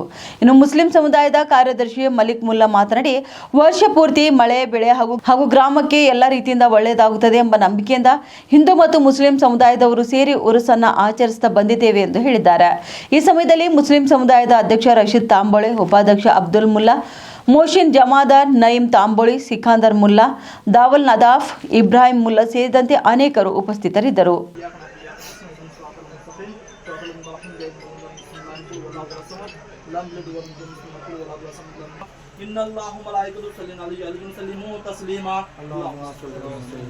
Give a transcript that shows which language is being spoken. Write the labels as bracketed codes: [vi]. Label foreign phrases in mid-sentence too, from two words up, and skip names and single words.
[kn] ಇನ್ನು ಮುಸ್ಲಿಂ ಸಮುದಾಯದ ಕಾರ್ಯದರ್ಶಿ ಮಲಿಕ್ ಮುಲ್ಲಾ ಮಾತನಾಡಿ, ವರ್ಷ ಪೂರ್ತಿ ಮಳೆ ಬೆಳೆ ಹಾಗೂ ಗ್ರಾಮಕ್ಕೆ ಎಲ್ಲ ರೀತಿಯಿಂದ ಒಳ್ಳೆಯದಾಗುತ್ತದೆ ಎಂಬ ನಂಬಿಕೆಯಿಂದ ಹಿಂದೂ ಮತ್ತು ಮುಸ್ಲಿಂ ಸಮುದಾಯದವರು ಸೇರಿ ಉರುಸನ್ನ ಆಚರಿಸುತ್ತಾ ಬಂದಿದ್ದೇವೆ ಎಂದು ಹೇಳಿದ್ದಾರೆ. ಈ ಸಮಯದಲ್ಲಿ ಮುಸ್ಲಿಂ ಸಮುದಾಯದ ಅಧ್ಯಕ್ಷ ರಶೀದ್ ತಾಂಬೋಳೆ, ಉಪಾಧ್ಯಕ್ಷ ಅಬ್ದುಲ್ ಮುಲ್ಲಾ, ಮೋಶಿನ್ ಜಮಾದಾರ್, ನಯೀಂ ತಾಂಬೋಳಿ, ಸಿಕಾಂದರ್ ಮುಲ್ಲಾ, ದಾವಲ್ ನದಾಫ್, ಇಬ್ರಾಹಿಂ ಮುಲ್ಲಾ ಸೇರಿದಂತೆ ಅನೇಕರು ಉಪಸ್ಥಿತರಿದ್ದರು. [ar] إن الله ملائكته يصلون عليه وسلموا تسليما اللهم صل على